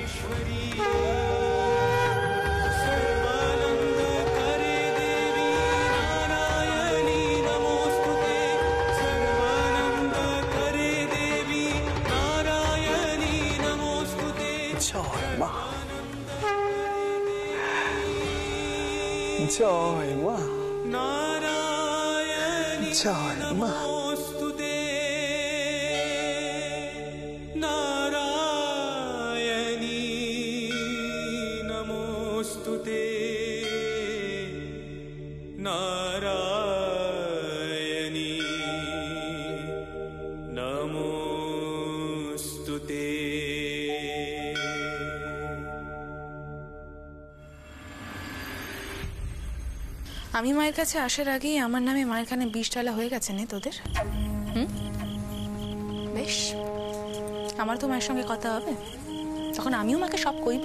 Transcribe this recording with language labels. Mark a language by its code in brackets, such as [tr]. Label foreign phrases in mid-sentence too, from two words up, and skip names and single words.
[bn] জয় মা, জয় মা, জয় মা। [sa] नारायणी नमोस्तुते, नारायणी नमोस्तुते। [bn] আমি মায়ের কাছে আসার আগেই আমার নামে মায়ের কানে বিষ ঢালা হয়ে গেছে না তোদের? বেশ, আমার তো মায়ের সঙ্গে কথা হবে, তখন আমিও মাকে সব কইব।